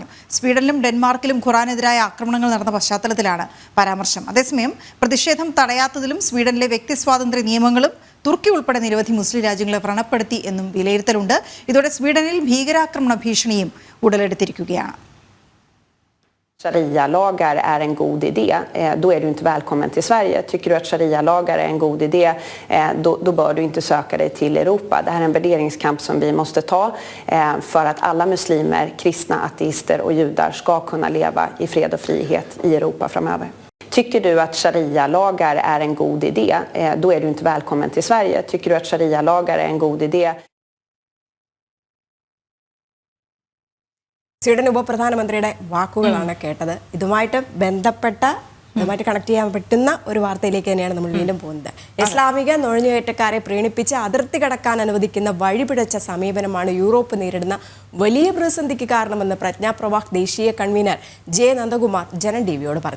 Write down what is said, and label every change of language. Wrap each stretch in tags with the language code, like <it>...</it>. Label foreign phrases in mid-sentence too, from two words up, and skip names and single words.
<ml>സ്വീഡനിലും ഡെൻമാർക്കിലും ഖുറാനെതിരായ ആക്രമണങ്ങൾ നടന്ന പശ്ചാത്തലത്തിലാണ് പരാമർശം. അതേസമയം പ്രതിഷേധം തടയാത്തതിലും സ്വീഡനിലെ വ്യക്തി സ്വാതന്ത്ര്യ നിയമങ്ങളും തുർക്കി ഉൾപ്പെടെ നിരവധി മുസ്ലിം രാജ്യങ്ങളെ വ്രണപ്പെടുത്തി എന്നും വിലയിരുത്തലുണ്ട്. ഇതോടെ സ്വീഡനിൽ ഭീകരാക്രമണ ഭീഷണിയും ഉടലെടുത്തിരിക്കുകയാണ്.</ml> <sv>Sharia-lagar är en god idé, då är du inte välkommen till Sverige. Tycker du att sharia-lagar är en god idé, då bör du inte söka dig till Europa. Det här är en värderingskamp som vi måste ta för att alla muslimer, kristna, ateister och judar ska kunna leva i fred och frihet i Europa framöver. Tycker du att sharia-lagar är en god idé, då är du inte välkommen till Sverige. Tycker du att sharia-lagar är en god idé.</sv> <ml>സ്വീഡൻ ഉപപ്രധാനമന്ത്രിയുടെ വാക്കുകളാണ് കേട്ടത്. ഇതുമായിട്ട് കണക്ട് ചെയ്യാൻ പറ്റുന്ന ഒരു വാർത്തയിലേക്ക് തന്നെയാണ് നമ്മൾ വീണ്ടും പോകുന്നത്. ഇസ്ലാമിക നുഴഞ്ഞുകയറ്റക്കാരെ പ്രീണിപ്പിച്ച് അതിർത്തി കടക്കാൻ അനുവദിക്കുന്ന വഴിപിഴച്ച സമീപനമാണ് യൂറോപ്പ് നേരിടുന്ന വലിയ പ്രതിസന്ധിക്ക് കാരണമെന്ന് പ്രജ്ഞാപ്രവാഹ് ദേശീയ കൺവീനർ ജെ നന്ദകുമാർ ജനം ടിവിയോട് പറഞ്ഞു.</ml>